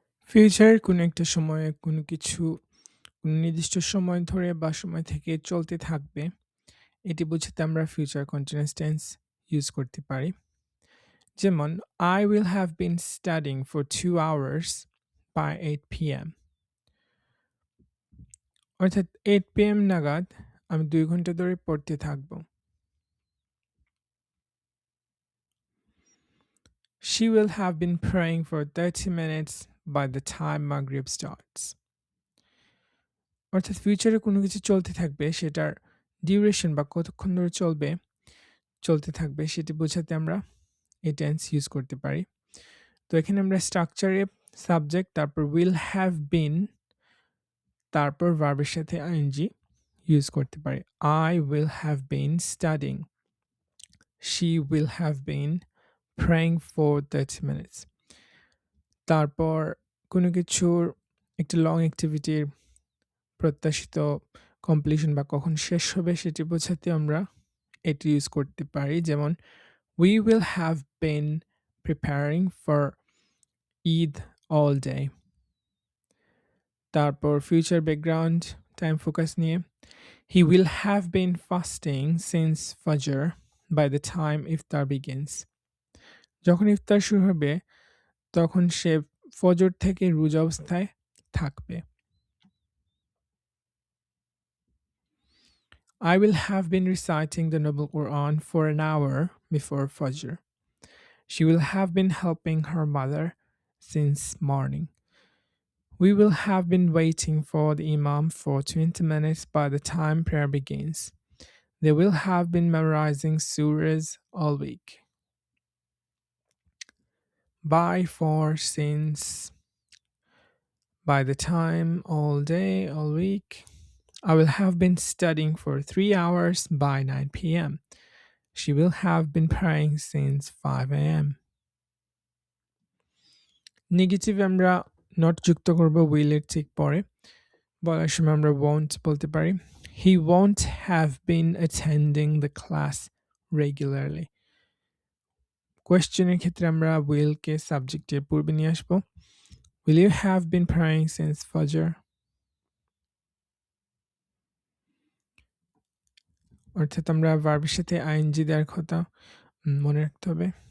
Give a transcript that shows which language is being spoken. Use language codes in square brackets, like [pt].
[bn] Future কোনো একটা সময়ে কোনো কিছু কোনো নির্দিষ্ট সময় ধরে বা সময় থেকে চলতে থাকবে, এটি বোঝাতে আমরা ফিউচার কন্টিনিউয়াস টেন্স ইউজ করতে পারি। [en] যেমন I will have been studying for 2 hours by 8 p.m. [bn] অর্থাৎ 8 p.m. নাগাদ আমি 2 ঘন্টা ধরে পড়তে থাকব। [en] She will have been praying for 30 minutes by the time Maghrib starts. [bn] অর্থাৎ ফিউচারে কোনো কিছু চলতে থাকবে, সেটার ডিউরেশন বা কতক্ষণ ধরে চলতে থাকবে সেটি বোঝাতে আমরা এই টেন্স ইউজ করতে পারি। তো এখানে আমরা স্ট্রাকচারে সাবজেক্ট, তারপর [en] will have been, [bn] তারপর ভার্বের সাথে আইএনজি ইউজ করতে পারি। [en] I will have been studying, she will have been praying for 30 minutes. [bn] তারপর কোনো কিছুর একটা লং অ্যাক্টিভিটির প্রত্যাশিত কমপ্লিশন বা কখন শেষ হবে সেটি বোঝাতে আমরা এটি ইউজ করতে পারি। [en] যেমন we will have been preparing for Eid all day. [bn] তারপর [en] Future background time focus নিয়ে he will have been fasting since Fajr by the time iftar begins. [bn] যখন ইফতার শুরু হবে তখন সে ফজর থেকে রোজা অবস্থায় থাকবে। [en] I will have been reciting the Noble Quran for an hour before Fajr. She will have been helping her mother since morning. We will have been waiting for the Imam for 20 minutes by the time prayer begins. They will have been memorizing surahs all week. By, for, since, by the time, all day, all week. I will have been studying for 3 hours by 9 p.m. She will have been praying since 5 a.m. [bn] Negative আমরা not যুক্ত করব উইলের ঠিক পরে। বলার সময় আমরা won't বলতে পারি। [en] He won't have been attending the class regularly. [bn] কোয়েশ্চেনের ক্ষেত্রে আমরা will কে সাবজেক্টের পূর্বে নিয়ে আসবো। [en] Will you have been praying since Fajr? [bn] অর্থাৎ আমরা ভার্বের সাথে আইএনজি দেওয়ার কথা মনে রাখতে হবে।